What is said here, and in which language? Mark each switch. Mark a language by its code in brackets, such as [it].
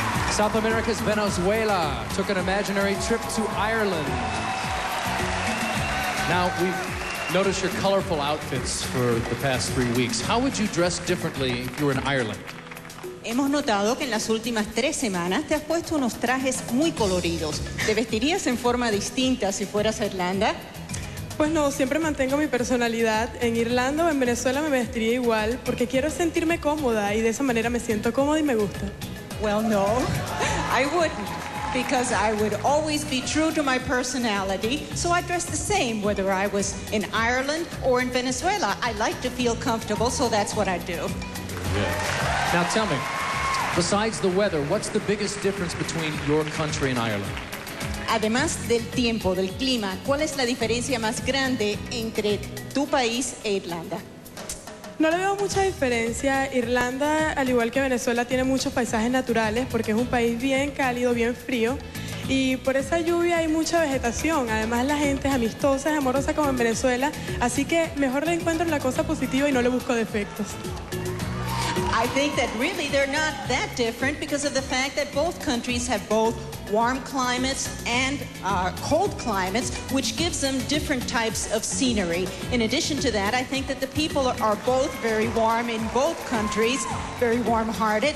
[en] South America's Venezuela took an imaginary trip to Ireland. Now, we've noticed your colorful outfits for the past 3 weeks. How would you dress differently if you were in Ireland? [es] Hemos notado que en las últimas 3 semanas te has puesto unos trajes muy coloridos. ¿Te vestirías en forma distinta si fueras a Irlanda? Pues no, siempre mantengo mi personalidad. En Irlanda o en Venezuela me vestiría igual porque quiero sentirme cómoda y de esa manera me siento cómoda y me gusta. [en] Well, no, I wouldn't, because I would always be true to my personality, so I dress the same whether I was in Ireland or in Venezuela. I like to feel comfortable, so that's what I do. Yeah. Now tell me, besides the weather, what's the biggest difference between your country and Ireland? [es] Además del tiempo, del clima, ¿cuál es la diferencia más grande entre tu país e Irlanda? No le veo mucha diferencia. Irlanda, al igual que Venezuela, tiene muchos paisajes naturales porque es un país bien cálido, bien frío. Y por esa lluvia hay mucha vegetación. Además, la gente es amistosa, es amorosa como en Venezuela. Así que mejor le encuentro la cosa positiva y no le busco defectos. [en] I think that really they're not that different because of the fact that both countries have both warm climates and cold climates, which gives them different types of scenery. In addition to that, I think that the people are both very warm in both countries, very warm-hearted.